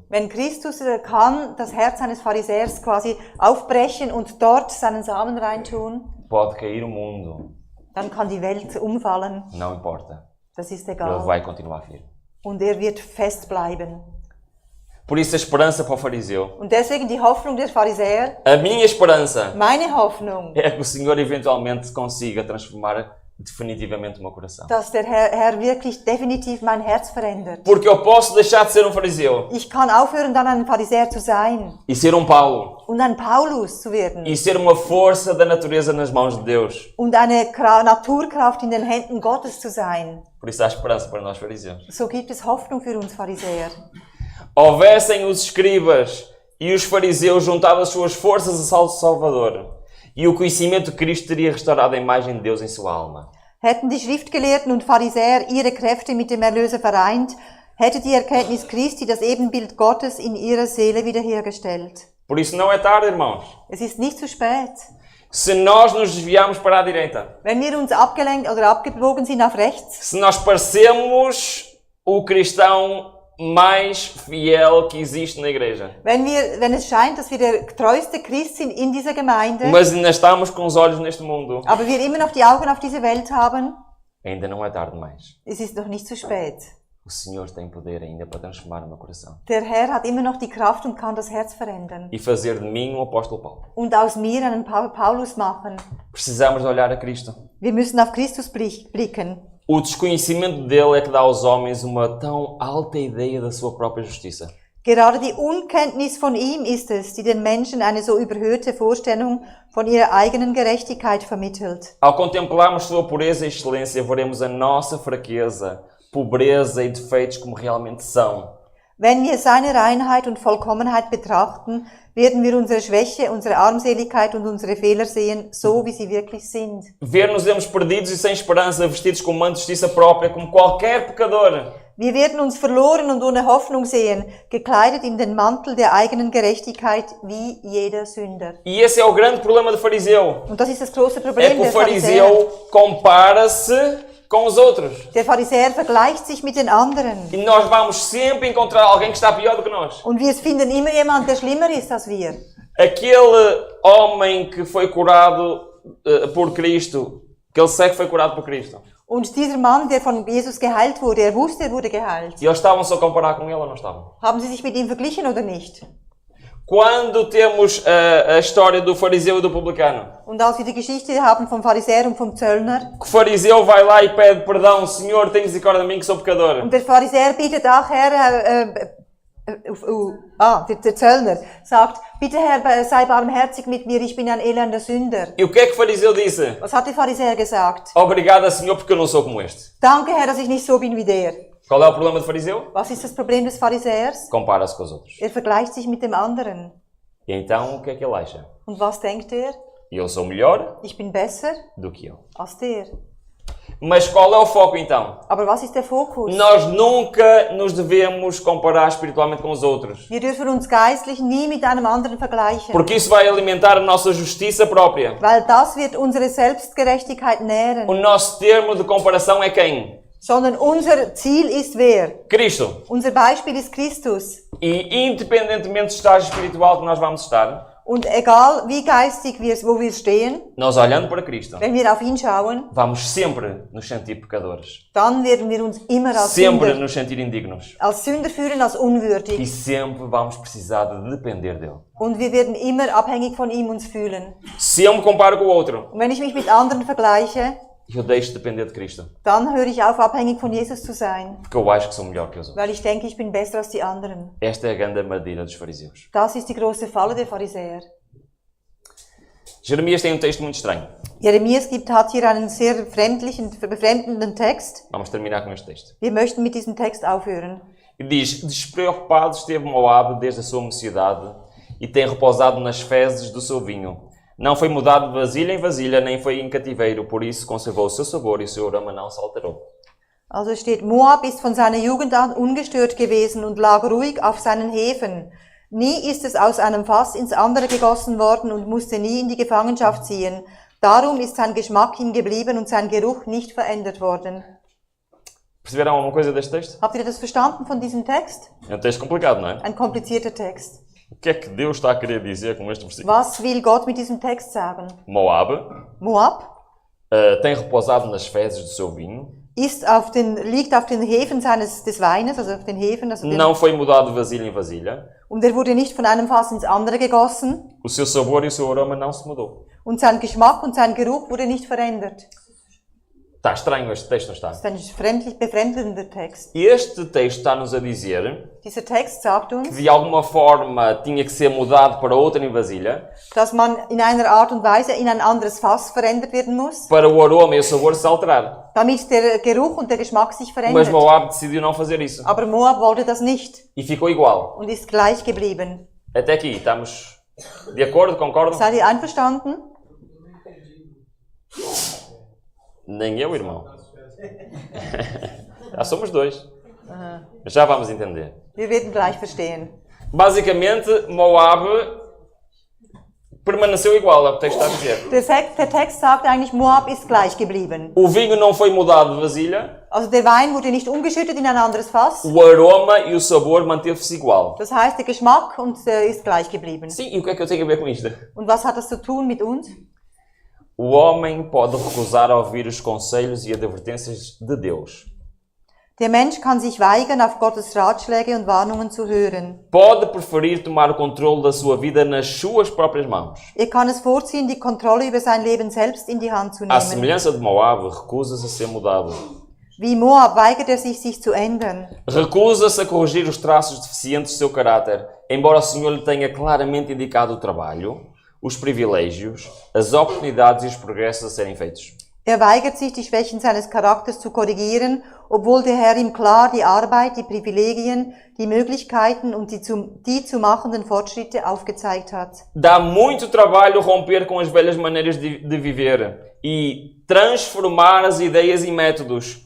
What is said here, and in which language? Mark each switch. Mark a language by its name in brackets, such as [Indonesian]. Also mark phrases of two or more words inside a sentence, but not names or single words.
[German] Wenn Christus kann das Herz eines Pharisäers quasi aufbrechen und dort seinen Samen reintun, [Portuguese] pode cair o mundo, [German] dann kann die Welt umfallen. [Portuguese] não importa. [German] Das ist [Portuguese] Ele [German] egal. [Portuguese] vai continuar firme. [German] Und er wird fest bleiben. [Portuguese] Por isso a esperança para o fariseu, [German] Und deswegen die Hoffnung der Pharisäer, [Portuguese] a minha esperança, [German] meine Hoffnung, [Portuguese] é que o Senhor eventualmente consiga transformar definitivamente o meu coração. [German] dass der Herr wirklich definitiv mein Herz verändert. [Portuguese] Porque eu posso deixar de ser um fariseu [German] Ich kann aufhören, dann ein Pharisäer zu sein [Portuguese] e ser um Paulo [German] und ein Paulus zu werden [Portuguese] e ser uma força da natureza nas mãos de Deus. [German] und eine Naturkraft in den Händen Gottes zu sein. [Portuguese] Por isso há esperança para nós fariseus. [German] So gibt es Hoffnung für uns Pharisäer. [Portuguese] Houvessem os escribas e os fariseus juntado as suas forças a Salvador, e o conhecimento de Cristo teria restaurado a imagem de Deus em sua alma. [German] Hätten die Schriftgelehrten und Pharisäer ihre Kräfte mit dem Erlöser vereint, hätte die Erkenntnis Christi das Ebenbild Gottes in ihrer Seele wiederhergestellt. [Portuguese] Por isso não é tarde, irmãos. [German] Es ist nicht zu spät. [Portuguese] Se nós nos desviarmos para a direita, [German] Wenn wir uns abgelenkt oder abgebogen sind auf rechts, [Portuguese] se nós parecemos o cristão mais fiel que existe na igreja, [German] wenn es scheint, dass wir der treueste Christ sind in dieser Gemeinde, [Portuguese] mas ainda estamos com os olhos neste mundo, [German] aber wir immer noch die Augen auf diese Welt haben, [Portuguese] ainda não é tarde demais. [German] es ist noch nicht zu spät. [Portuguese] O Senhor tem poder ainda para transformar o meu coração [German] Der Herr hat immer noch die Kraft und kann das Herz verändern. [Portuguese] e fazer de mim um apóstolo Paulo. [German] Und aus mir einen Paulus machen. [Portuguese] Precisamos de olhar a Cristo. [German] Wir müssen auf Christus blicken. [Portuguese] O desconhecimento dele é que dá aos homens uma tão alta ideia da sua própria justiça. [German] Gerade die Unkenntnis von ihm ist es, die den Menschen eine so überhöhte Vorstellung von ihrer eigenen Gerechtigkeit vermittelt. [Portuguese] Ao contemplarmos sua pureza e excelência, veremos a nossa fraqueza, pobreza e defeitos como realmente são. [German] Wenn wir seine Reinheit und Vollkommenheit betrachten, werden wir unsere Schwäche, unsere Armseligkeit und unsere Fehler sehen, so wie sie wirklich sind. [Portuguese] Ver-nos-emos perdidos e sem esperança, vestidos com um manto de justiça própria, como qualquer pecador. [German] Wir werden uns verloren und ohne Hoffnung sehen, gekleidet in den Mantel der eigenen Gerechtigkeit wie jeder Sünder. [Portuguese] E esse é o grande problema do fariseu. [German] Und das ist das große [Portuguese] É [German] Problem [Portuguese] que o [German] der Pharisäer. [Portuguese] fariseu compara-se com os outros. [German] Der Pharisäer vergleicht sich mit den anderen. [Portuguese] E nós vamos sempre encontrar alguém que está pior do que nós. [German] Und wir finden immer jemanden, der schlimmer ist als wir. [Portuguese] Aquele homem que foi curado por Cristo, aquele cego foi curado por Cristo. [German] Und dieser Mann, der von Jesus geheilt wurde, er wusste, er wurde geheilt. [Portuguese] E eles estavam-se a comparar com ele ou não estavam? [German] Haben sie sich mit ihm verglichen oder nicht? [Portuguese] Quando temos a história do fariseu e do publicano, [German] Und als wir die Geschichte haben vom Pharisäer und vom Zöllner, [Portuguese] que o fariseu vai lá e pede perdão, Senhor, tem misericórdia de mim que sou pecador. [German] und der Pharisäer bittet auch, Herr, der Zöllner sagt, bitte Herr, sei barmherzig mit mir, ich bin ein elender Sünder. [Portuguese] E o que é que o fariseu disse? [German] Was hat der Pharisäer gesagt? [Portuguese] Obrigado, Senhor, porque eu não sou como este. [German] Danke Herr, dass ich nicht so bin wie der. [Portuguese] Qual é o problema do fariseu? [German] Was ist das Problem des Pharisäers? [Portuguese] Compara-se com os outros. [German] Er vergleicht sich mit dem anderen. [Portuguese] E então, o que é que ele acha? [German] Und was denkt er? [Portuguese] Eu sou melhor [German] Ich bin besser [Portuguese] do que ele. [German] als der. [Portuguese] Mas qual é o foco então? [German] Aber was ist der Fokus? [Portuguese] Nós nunca nos devemos comparar espiritualmente com os outros. [German] Wir dürfen uns geistlich nie mit einem anderen vergleichen. [Portuguese] Porque isso vai alimentar a nossa justiça própria. [German] Weil das wird unsere Selbstgerechtigkeit nähren. [Portuguese] O nosso termo de comparação é quem? [German] Sondern unser Ziel ist wer? [Portuguese] Cristo. [German] Unser Beispiel ist Christus. [Portuguese] E independentemente do estágio espiritual que nós vamos estar, [German] Und egal wie geistig wo wir stehen, [Portuguese] nós olhando para Cristo, [German] wenn wir auf ihn schauen, [Portuguese] vamos sempre nos sentir pecadores. [German] dann werden wir uns immer als [Portuguese] Sempre [German] Sünder, [Portuguese] nos sentir indignos. [German] als Sünder fühlen, als unwürdig. [Portuguese] E sempre vamos precisar de depender dele. [German] Und wir werden immer abhängig von ihm uns fühlen. [Portuguese] Se eu me comparo com o outro, [German] Und wenn ich mich mit anderen vergleiche, [Portuguese] eu deixo de depender de Cristo. [German] dann höre ich auf, abhängig von Jesus zu sein. [Portuguese] Porque eu acho que sou melhor que os outros. [German] Weil ich denke, ich bin besser als die anderen. [Portuguese] Esta é a grande armadilha dos fariseus. [German] Das ist die große Falle der Pharisäer. [Portuguese] Jeremias tem um texto muito estranho. [German] Jeremias hat hier einen sehr befremdenden Text. [Portuguese] Vamos terminar com este texto. [German] Wir möchten mit diesem Text aufhören. [Portuguese] E diz: despreocupado esteve Moabe desde a sua mocidade e tem repousado nas fezes do seu vinho. Não foi mudado de vasilha em vasilha, nem foi em cativeiro, por isso conservou o seu sabor e o seu aroma não se alterou. [German] Also steht, Moab ist von seiner Jugend an ungestört gewesen und lag ruhig auf seinen Hefen. Nie ist es aus einem Fass ins andere gegossen worden und musste nie in die Gefangenschaft ziehen. Darum ist sein Geschmack ihm geblieben und sein Geruch nicht verändert worden. [Portuguese] Perceberam alguma coisa deste texto? [German] Habt ihr das verstanden von diesem Text? [Portuguese] É um texto complicado, não é? [German] Ein komplizierter Text. [Portuguese] O que é que Deus está a querer dizer com este versículo? [German] Was will Gott mit diesem Text sagen? [Portuguese] Moabe [German] Moab [Portuguese] tem repousado nas fezes do seu vinho. [German] liegt auf den Hefen des Weines, also auf den Hefen. [Portuguese] Não foi mudado de vasilha em vasilha. [German] Und er wurde nicht von einem Fass ins andere gegossen. [Portuguese] O seu sabor e o seu aroma não se mudou. [German] Und sein Geschmack und sein Geruch wurde nicht verändert. [Portuguese] Está estranho este texto, não está? [German] Das ist ein befremdender Text. [Portuguese] Este texto está-nos a dizer [German] Dieser Text sagt [Portuguese] que [German] uns, [Portuguese] de alguma forma tinha que ser mudado para outra em vasilha, [German] dass man in einer Art und Weise in ein anderes Fass verändert werden muss, [Portuguese] para o aroma e o sabor se alterar. [German] damit der Geruch und der Geschmack sich [Portuguese] Mas [German] verändert. [Portuguese] Moab decidiu não fazer isso. [German] Aber Moab wollte das nicht [Portuguese] E ficou igual. [German] und ist gleich geblieben. [Portuguese] Até aqui, estamos de acordo? Concordam? [German] Seid ihr einverstanden? [Portuguese] Nem eu, irmão. Já somos dois. Já vamos entender. [German] Wir werden gleich verstehen. [Portuguese] Basicamente, Moab permaneceu igual, é o que o texto está a dizer. [German] Der Text sagt eigentlich, Moab ist gleich geblieben. [Portuguese] O vinho não foi mudado de vasilha, [German] Also der Wein wurde nicht umgeschüttet in ein anderes Fass. [Portuguese] o aroma e o sabor manteve-se igual. [German] Das heißt, der Geschmack ist gleich geblieben. [Portuguese] Sim, e o que é que eu tenho a ver com isto? [German] Und was hat das zu tun mit uns? [Portuguese] O homem pode recusar ouvir os conselhos e advertências de Deus. [German] Der Mensch kann sich weigern, auf Gottes Ratschläge und Warnungen zu hören. [Portuguese] Pode preferir tomar o controle da sua vida nas suas próprias mãos. [German] Kann es vorziehen, die Kontrolle über sein Leben selbst in die Hand zu [Portuguese] À [German] nehmen. [Portuguese] semelhança de Moab, recusa-se a ser mudado. [German] Wie Moab weigert sich zu ändern. [Portuguese] Recusa-se a corrigir os traços deficientes do seu caráter, embora o Senhor lhe tenha claramente indicado o trabalho, os privilégios, as oportunidades e os progressos a serem feitos. [German] Weigert sich, die Schwächen seines Charakters zu korrigieren, obwohl der Herr ihm klar die Arbeit, die Privilegien, die Möglichkeiten und die zu machenden Fortschritte aufgezeigt hat. [Portuguese] Dá muito trabalho romper com as velhas maneiras de viver e transformar as ideias e métodos.